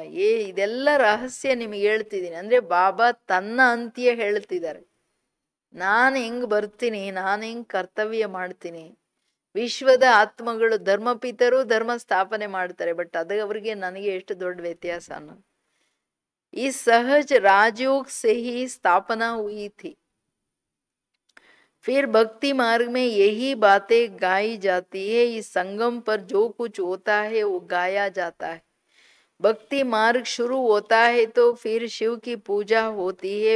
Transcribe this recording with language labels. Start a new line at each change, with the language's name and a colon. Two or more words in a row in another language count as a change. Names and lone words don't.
Kannada: ಇದೆಲ್ಲ ರಹಸ್ಯ ನಿಮಗೆ ಹೇಳ್ತಿದ್ದೀನಿ. ಅಂದ್ರೆ ಬಾಬಾ ತನ್ನ ಅಂತ್ಯ ಹೇಳ್ತಿದ್ದಾರೆ. ನಾನು ಹೆಂಗ್ ಬರ್ತೀನಿ, ನಾನು ಹೆಂಗ್ ಕರ್ತವ್ಯ ಮಾಡ್ತೀನಿ. ವಿಶ್ವದ ಆತ್ಮಗಳು ಧರ್ಮಪಿತರು ಧರ್ಮ ಸ್ಥಾಪನೆ ಮಾಡ್ತಾರೆ, ಬಟ್ ಅದು ಅವ್ರಿಗೆ ನನಗೆ ಎಷ್ಟು ದೊಡ್ಡ ವ್ಯತ್ಯಾಸ ಅನ್ನೋದು.
Hindi: इस सहज राजयोग से ही स्थापना हुई थी. फिर भक्ति मार्ग में यही बातें गाई जाती है. इस संगम पर जो कुछ होता है वो गाया जाता है. भक्ति मार्ग शुरू होता है तो फिर शिव की पूजा होती है.